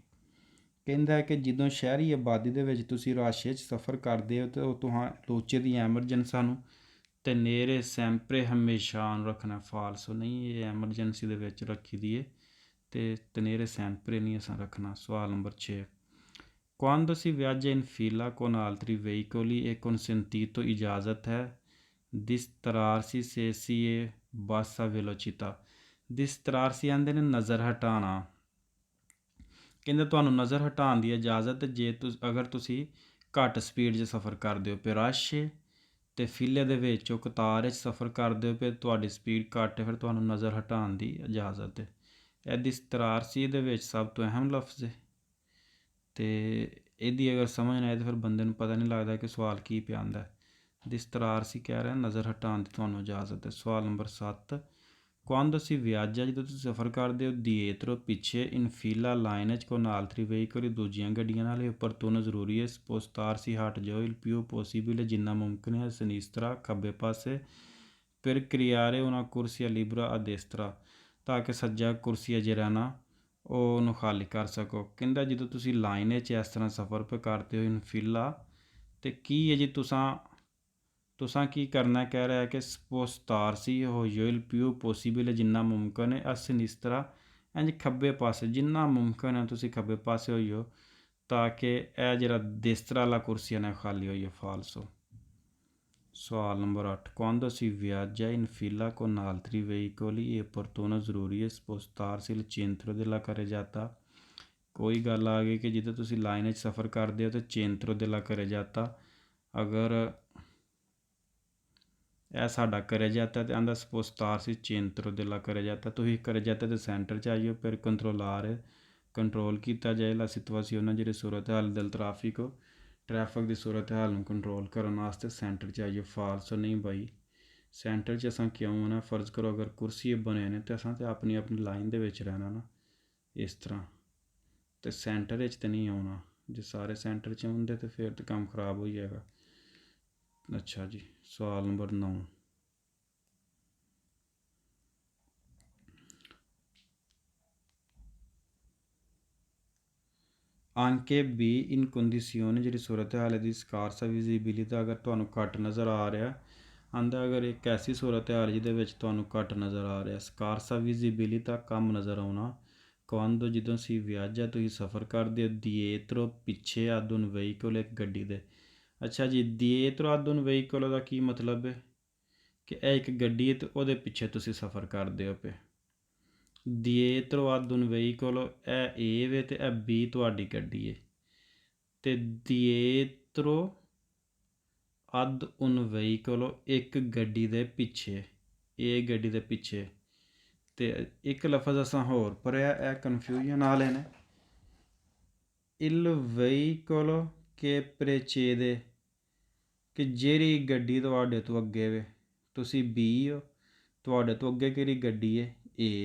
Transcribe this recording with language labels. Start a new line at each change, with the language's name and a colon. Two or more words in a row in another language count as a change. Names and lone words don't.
Punjabi: ਕਹਿੰਦਾ ਹੈ ਕਿ ਜਦੋਂ ਸ਼ਹਿਰੀ ਆਬਾਦੀ ਦੇ ਵਿੱਚ ਤੁਸੀਂ ਰਸ਼ 'ਚ ਸਫ਼ਰ ਕਰਦੇ ਹੋ ਤਾਂ ਉਹ ਲੂਚੇ ਦੀ ਐਮਰਜੈਂਸਾਂ ਨੂੰ
Italian: tenere sempre
Punjabi: ਹਮੇਸ਼ਾ ਆਨ ਰੱਖਣਾ। ਫਾਲਸ ਨਹੀਂ, ਇਹ ਐਮਰਜੈਂਸੀ ਦੇ ਵਿੱਚ ਰੱਖੀ ਦੀ ਹੈ ਅਤੇ
Italian: tenere sempre
Punjabi: ਨਹੀਂ ਅਸਾਂ ਰੱਖਣਾ। ਸਵਾਲ ਨੰਬਰ 6,
Italian: quando si viaggia in fila con altri veicoli è consentito
Punjabi: ਇਜਾਜ਼ਤ ਹੈ
Italian: distrarsi se si è bassa velocità।
Punjabi: distrarsi ਆਂਦੇ ਨੇ ਨਜ਼ਰ ਹਟਾਉਣਾ। ਕਹਿੰਦੇ ਤੁਹਾਨੂੰ ਨਜ਼ਰ ਹਟਾਉਣ ਦੀ ਇਜਾਜ਼ਤ ਜੇ ਅਗਰ ਤੁਸੀਂ ਘੱਟ ਸਪੀਡ 'ਚ ਸਫ਼ਰ ਕਰਦੇ ਹੋ ਫਿਰ ਰਸ਼ ਅਤੇ ਫਿਲੇ ਦੇ ਵਿੱਚ ਉਹ ਕਤਾਰ 'ਚ ਸਫ਼ਰ ਕਰਦੇ ਹੋ ਫਿਰ ਤੁਹਾਡੀ ਸਪੀਡ ਘੱਟ ਹੈ, ਫਿਰ ਤੁਹਾਨੂੰ ਨਜ਼ਰ ਹਟਾਉਣ ਦੀ ਇਜਾਜ਼ਤ ਹੈ। ਇਹ distrarsi ਦੇ ਵਿੱਚ ਸਭ ਤੋਂ ਅਹਿਮ ਲਫ਼ਜ਼ ਹੈ ਅਤੇ ਇਹਦੀ ਅਗਰ ਸਮਝ ਨਾ ਆਏ ਤਾਂ ਫਿਰ ਬੰਦੇ ਨੂੰ ਪਤਾ ਨਹੀਂ ਲੱਗਦਾ ਕਿ ਸਵਾਲ ਕੀ ਪਿਆ ਆਉਂਦਾ। distrarsi ਕਹਿ ਰਿਹਾ ਨਜ਼ਰ ਹਟਾਉਣ ਦੀ ਤੁਹਾਨੂੰ ਇਜਾਜ਼ਤ ਹੈ। ਸਵਾਲ ਨੰਬਰ 7,
Italian: quando si viaggia
Punjabi: ਜਦੋਂ ਤੁਸੀਂ ਸਫ਼ਰ ਕਰਦੇ ਹੋ dietro ਪਿੱਛੇ
Italian: in fila
Punjabi: ਲਾਈਨ 'ਚ
Italian: con altri veicoli
Punjabi: ਦੂਜੀਆਂ ਗੱਡੀਆਂ ਨਾਲ ਇਹ opportuno ਜ਼ਰੂਰੀ ਹੈ spostarsi ਹਟ ਜਾਓ
Italian: il più possibile
Punjabi: ਜਿੰਨਾ ਮੁਮਕਿਨ ਹੈ sinistra ਖੱਬੇ ਪਾਸੇ
Italian: per creare una corsia libera a destra
Punjabi: ਤਾਂ ਕਿ ਸੱਜਾ ਕੁਰਸੀਆ ਜਿਹੜਾ ਨਾ ਉਹਨੂੰ ਖਾਲੀ ਕਰ ਸਕੋ। ਕਹਿੰਦਾ ਜਦੋਂ ਤੁਸੀਂ ਲਾਈਨ 'ਚ ਇਸ ਤਰ੍ਹਾਂ ਸਫ਼ਰ ਪੇ ਕਰਦੇ ਹੋ
Italian: in fila
Punjabi: ਅਤੇ ਕੀ ਹੈ ਜੀ ਤੁਸਾਂ ਕੀ ਕਰਨਾ ਕਹਿ ਰਿਹਾ ਕਿ spostarsi ਹੋ ਜਾਓ
Italian: il più possibile
Punjabi: ਜਿੰਨਾ ਮੁਮਕਿਨ ਹੈ sinistra ਇੰਝ ਖੱਬੇ ਪਾਸੇ ਜਿੰਨਾ ਮੁਮਕਿਨ ਹੈ ਤੁਸੀਂ ਖੱਬੇ ਪਾਸੇ ਹੋ ਜਾਓ ਤਾਂ ਕਿ ਇਹ ਜਿਹੜਾ destra ਵਾਲਾ ਕੁਰਸੀਆਂ ਨੇ ਖਾਲੀ ਹੋ ਜਾਏ। ਫਾਲਸੋ। ਸਵਾਲ ਨੰਬਰ 8,
Italian: quando si viaggia in fila con altri veicoli è opportuno
Punjabi: ਜ਼ਰੂਰੀ ਹੈ
Italian: spostarsi il centro della carreggiata।
Punjabi: ਕੋਈ ਗੱਲ ਆ ਗਈ ਕਿ ਜਦੋਂ ਤੁਸੀਂ ਲਾਈਨ 'ਚ ਸਫ਼ਰ ਕਰਦੇ ਹੋ ਤਾਂ
Italian: centro della carreggiata
Punjabi: ਅਗਰ ਇਹ ਸਾਡਾ carreggiata ਅਤੇ ਆਂਦਾ
Italian: spostarsi centro della carreggiata
Punjabi: ਤੁਸੀਂ carreggiata ਦੇ ਸੈਂਟਰ 'ਚ ਆਈਓ ਫਿਰ ਕੰਟਰੋਲ ਕੀਤਾ ਜਾਏ
Italian: la situazione
Punjabi: ਜਿਹੜੀ ਸੂਰਤ ਹਾਲ del ਟ੍ਰੈਫਿਕ ਦੀ ਸੂਰਤ ਹਾਲ ਨੂੰ ਕੰਟਰੋਲ ਕਰਨ ਵਾਸਤੇ ਸੈਂਟਰ 'ਚ ਆਈਓ। ਫਾਲਸ ਨਹੀਂ ਬਾਈ, ਸੈਂਟਰ ਚ ਅਸਾਂ ਕਿਉਂ ਹੋਣਾ, ਫਰਜ਼ ਕਰੋ ਅਗਰ ਕੁਰਸੀ ਬਣੇ ਨੇ ਤਾਂ ਅਸਾਂ ਤੇ ਆਪਣੀ ਆਪਣੀ ਲਾਈਨ ਦੇ ਵਿੱਚ ਰਹਿਣਾ ਨਾ, ਇਸ ਤਰ੍ਹਾਂ ਤਾਂ ਸੈਂਟਰ ਚ ਤਾਂ ਨਹੀਂ ਆਉਣਾ। ਜੇ ਸਾਰੇ ਸੈਂਟਰ ਚ ਹੋਂਦੇ ਤਾਂ ਫਿਰ ਤਾਂ ਕੰਮ ਖ਼ਰਾਬ ਹੋ ਜਾਏਗਾ। ਅੱਛਾ ਜੀ, ਸਵਾਲ ਨੰਬਰ 9,
Italian: anche B in condizione
Punjabi: ਜਿਹੜੀ ਸੂਰਤ ਹਾਲ ਦੀ
Italian: scarsa visibilità,
Punjabi: ਅਗਰ ਤੁਹਾਨੂੰ ਘੱਟ ਨਜ਼ਰ ਆ ਰਿਹਾ ਆਂਦਾ, ਅਗਰ ਇੱਕ ਐਸੀ ਸੂਰਤ ਹਾਲ ਜਿਹਦੇ ਵਿੱਚ ਤੁਹਾਨੂੰ ਘੱਟ ਨਜ਼ਰ ਆ ਰਿਹਾ,
Italian: scarsa visibilità
Punjabi: ਕਮ ਨਜ਼ਰ ਆਉਣਾ, quando ਜਦੋਂ
Italian: si viaggia
Punjabi: ਤੁਸੀਂ ਸਫ਼ਰ ਕਰਦੇ ਹੋ dietro ਪਿੱਛੇ
Italian: ad un veicolo
Punjabi: ਇੱਕ ਗੱਡੀ ਦੇ। ਅੱਛਾ ਜੀ,
Italian: dietro ad un veicolo
Punjabi: ਦਾ ਕੀ ਮਤਲਬ ਹੈ ਕਿ ਇਹ ਇੱਕ ਗੱਡੀ ਹੈ ਅਤੇ ਉਹਦੇ ਪਿੱਛੇ ਤੁਸੀਂ ਸਫ਼ਰ ਕਰਦੇ ਹੋ ਪਏ।
Italian: dietro ad un veicolo
Punjabi: ਇਹ ਏ ਵੇ ਅਤੇ ਇਹ ਬੀ ਤੁਹਾਡੀ ਗੱਡੀ ਹੈ, ਅਤੇ
Italian: dietro ad un veicolo
Punjabi: ਇੱਕ ਗੱਡੀ ਦੇ ਪਿੱਛੇ, ਇਹ ਗੱਡੀ ਦੇ ਪਿੱਛੇ। ਅਤੇ ਇੱਕ ਲਫ਼ਜ਼ ਅਸਾਂ ਹੋਰ ਪੜ੍ਹਿਆ, ਇਹ ਕਨਫਿਊਜ਼ਨ ਵਾਲੇ ਨੇ,
Italian: il veicolo che precede,
Punjabi: ਕਿ ਜਿਹੜੀ ਗੱਡੀ ਤੁਹਾਡੇ ਤੋਂ ਅੱਗੇ ਵੇ, ਤੁਸੀਂ ਬੀ ਹੋ, ਤੁਹਾਡੇ ਤੋਂ ਅੱਗੇ ਕਿਹੜੀ ਗੱਡੀ ਹੈ, ਏ।